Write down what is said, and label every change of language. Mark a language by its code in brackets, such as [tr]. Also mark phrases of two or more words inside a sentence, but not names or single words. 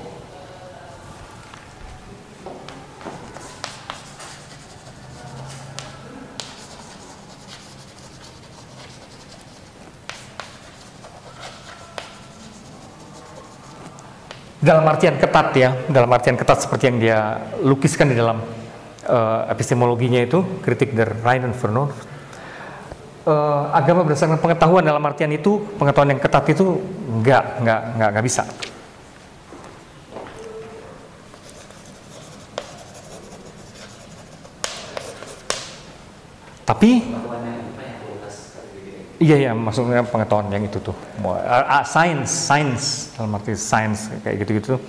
[id] Dalam artian ketat ya, dalam artian ketat seperti yang dia lukiskan di dalam epistemologinya itu, kritik der reinen Vernunft. Agama berdasarkan pengetahuan dalam artian itu, pengetahuan yang ketat itu nggak bisa. Tapi iya maksudnya pengetahuan yang itu tuh, sains dalam arti sains kayak gitu-gitu.